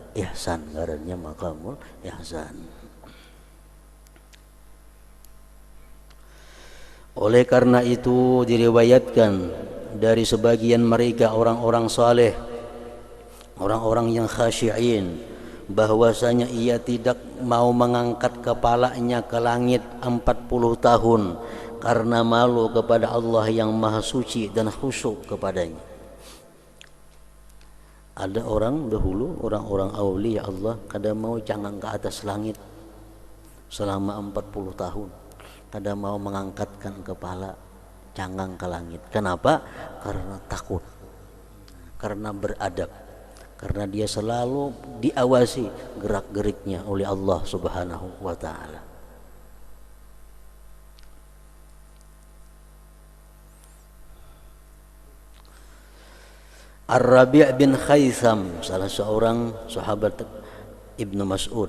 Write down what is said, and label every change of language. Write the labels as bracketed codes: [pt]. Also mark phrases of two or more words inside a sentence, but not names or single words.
[bjn] Ihsan, ngarannya [ar] maqamul ihsan. [bjn] Oleh karena itu diriwayatkan dari sebagian mereka orang-orang saleh, orang-orang yang khasyi'in, bahwasanya ia tidak mau mengangkat kepalanya ke langit 40 tahun karena malu kepada Allah yang maha suci dan khusyuk kepadanya. Ada orang dahulu, orang-orang aulia Allah kada mau cangang ke atas langit selama 40 tahun. Kada mau mengangkatkan kepala cangang ke langit. Kenapa? Karena takut, karena beradab, karena dia selalu diawasi gerak-geriknya oleh Allah [ar] Subhanahu wa taala. [bjn] Ar-Rabi' bin Khaisam, salah seorang sahabat Ibnu Mas'ud.